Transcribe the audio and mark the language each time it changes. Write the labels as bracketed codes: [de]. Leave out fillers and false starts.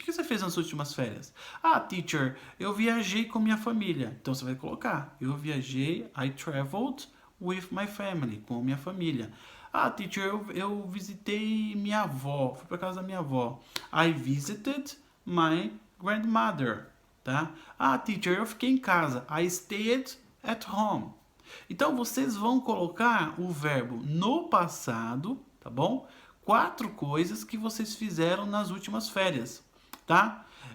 [pt] O que você fez nas últimas férias? Ah, teacher, eu viajei com minha família. Então você vai colocar, eu viajei, [en] I traveled with my family, [pt] com minha família. Ah, teacher, eu visitei minha avó, fui para casa da minha avó. [en] I visited my grandmother, tá? [pt] Ah, teacher, eu fiquei em casa. [en] I stayed at home. [pt] Então vocês vão colocar o verbo no passado, tá bom? 4 coisas que vocês fizeram nas últimas férias, tá?